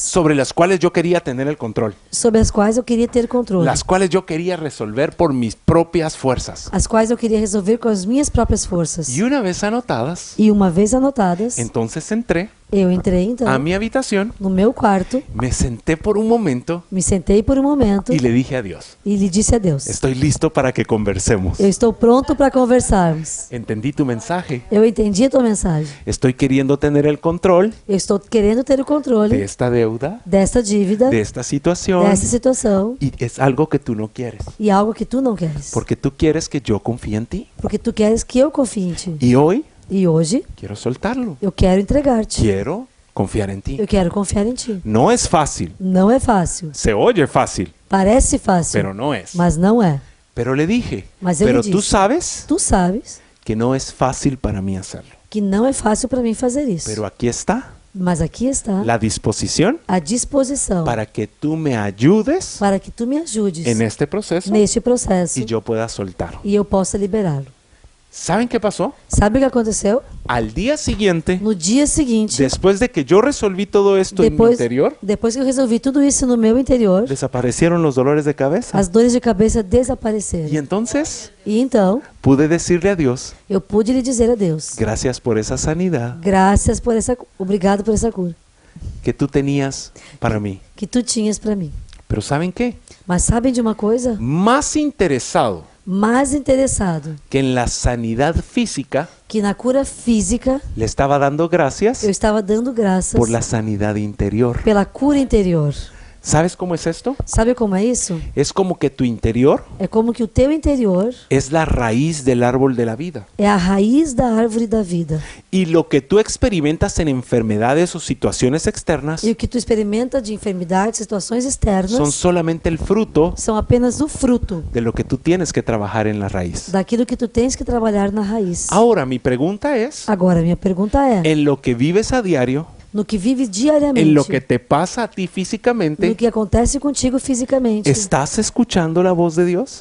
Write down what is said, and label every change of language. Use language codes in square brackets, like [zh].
[es] sobre las cuales yo quería tener el control, [pt] sobre as quais eu queria ter controle, [es] las cuales yo quería resolver por mis propias fuerzas. [pt] as quais eu queria resolver com as minhas próprias forças. [es] Y una vez anotadas, [pt] E uma vez anotadas, [es] entonces entré [pt] eu entrei então [es] a mi habitación, [pt] no meu quarto, [es] me senté por un momento [pt] me sentei por um momento [es] y le dije a Dios, [pt] e lhe disse a Deus: [es] estoy listo para que conversemos. [pt] eu estou pronto para conversarmos. [es] Entendí tu mensaje. [pt] Eu entendi a tua mensagem. [es] Estoy queriendo tener el control [pt] Eu estou querendo ter o [es] de [pt] controle [es] esta deuda, [pt] desta dívida, [es] de esta situación, [pt] desta situação, [es] y es algo que tú no quieres, [pt] e algo que tu não queres. [es] porque tú quieres que yo confíe en ti. [pt] Porque tu queres que eu confie em ti. [es] Y hoy [pt] E hoje [es] quiero soltarlo. [pt] eu quero entregar-te. [es] Quiero confiar en ti. [pt] Eu quero confiar em ti. [es] No es fácil. [pt] Não é fácil. [es] Se oye fácil, [pt] Parece fácil, [es] pero no es. [pt] mas não é. [es] Pero le dije, [pt] Mas eu lhe [es] pero tú [pt] disse. [es] sabes [pt] Tu sabes [es] que no es fácil para mí hacerlo. [pt] que não é fácil para mim fazer isso. [es] Pero aquí está [pt] Mas aqui está [es] la disposición [pt] a disposição [es] para que tú me ayudes [pt] para que tu me ajudes [es] en este proceso [pt] neste processo [es] y yo pueda soltar. [pt] e eu possa liberá-lo. [es] ¿Saben qué pasó? [pt] Sabe o que aconteceu? [es] Al día siguiente, [pt] No dia seguinte, [es] después de que yo resolví todo esto en mi [pt] depois, [es] interior, [pt] depois que eu resolvi tudo isso no meu interior, [es] desaparecieron los dolores de cabeza. [pt] as dores de cabeça [es] Y [pt] desapareceram. [es] entonces [pt] E então, [es] pude decirle a Dios, [pt] eu pude lhe dizer a Deus: [es] gracias por esa sanidad [pt] graças por essa, obrigado por essa cura [es] que tú tenías para mí. [pt] que tu tinhas para mim. [es] Pero ¿saben qué? [pt] Mas sabem de uma coisa? [es] Más interesado [pt] Mais interessado [es] que en la sanidad física, [pt] que na cura física, [es] le estaba dando gracias [pt] eu estava dando graças [es] por la sanidad interior. [pt] pela cura interior. [es] ¿Sabes cómo es esto? [pt] Sabe como é isso? [es] Es como que tu interior [pt] É como que o teu interior [es] es la raíz del árbol de la vida. [pt] é a raiz da árvore da vida. [es] Y lo que tú experimentas en enfermedades o situaciones externas [pt] E o que tu experimenta de enfermidades, situações externas, [es] son solamente el fruto [pt] são apenas o fruto [es] de lo que tú tienes que trabajar en la raíz. [pt] daquilo que tu tens que trabalhar na raiz. [es] Ahora, mi pregunta es, [pt] Agora, minha pergunta é: [es] en lo que vives a diario, [pt] no que vives diariamente, [es] en lo que te pasa a ti [pt] no [es] físicamente, [pt] que acontece contigo fisicamente, [es] ¿estás escuchando la voz de Dios?